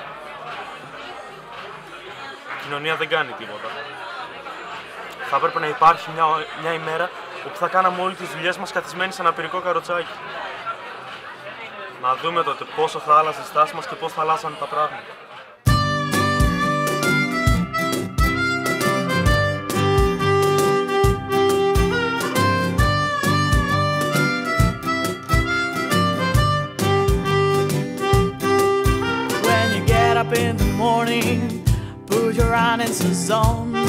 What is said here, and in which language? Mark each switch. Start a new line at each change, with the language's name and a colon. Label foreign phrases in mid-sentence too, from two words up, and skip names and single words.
Greek: Η κοινωνία δεν κάνει τίποτα. Θα έπρεπε να υπάρχει μια ημέρα όπου θα κάναμε όλες τις δουλειές μας καθισμένοι σε αναπηρικό καροτσάκι. Να δούμε τότε πόσο θα άλλαζε η στάση μας και πώς θα αλλάζανε τα πράγματα.
English: When you get up in the morning, put your hand in the zone.